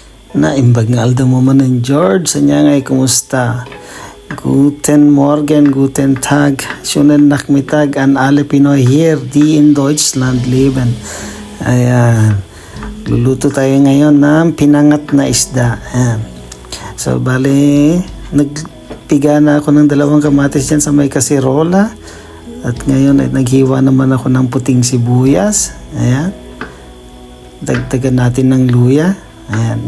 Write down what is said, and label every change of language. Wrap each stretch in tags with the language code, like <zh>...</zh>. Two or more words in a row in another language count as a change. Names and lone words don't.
<ilo>Naimbag nga aldaw mo man ng George. Sanya ngay, kumusta?</ilo> <de>Guten Morgen, guten Tag. Schönen Nachmittag an alle Pinoy here, die in Deutschland leben.</de> <tl>Ayan. Luluto tayo ngayon ng pinangat na isda. Ayan. So, bali, nagpiga na ako ng 2 kamatis dyan sa may kasirola. At ngayon ay naghiwa naman ako ng puting sibuyas. Ayan. Dagdagan natin ng luya. Ayan.</tl>